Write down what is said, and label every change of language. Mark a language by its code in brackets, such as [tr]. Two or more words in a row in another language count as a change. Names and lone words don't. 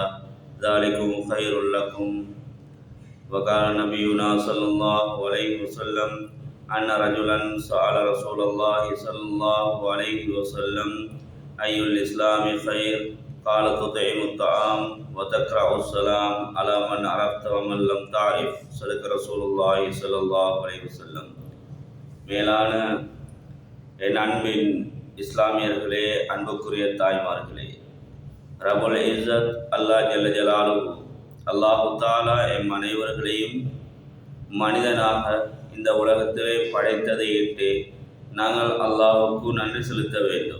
[ar] ذلكم خير لكم وقال نبينا صلى الله عليه وسلم أن رجلا سأل رسول الله صلى الله عليه وسلم أي الإسلام خير قال تطعم الطعام وتقرأ السلام على من عرفت ومن لم تعرف صدق رسول الله صلى الله عليه وسلم. [ta] மேலான என் அன்பின் இஸ்லாமியர்களே, அன்புக்குரிய தாய்மார்களே, [ar] رب العزة الله جل جلاله الله تعالى [ta] எம் அனைவர்களையும் மனிதனாக இந்த உலகத்திலே படைத்ததை இட்டு நாங்கள் அல்லாஹுக்கு நன்றி செலுத்த வேண்டும்.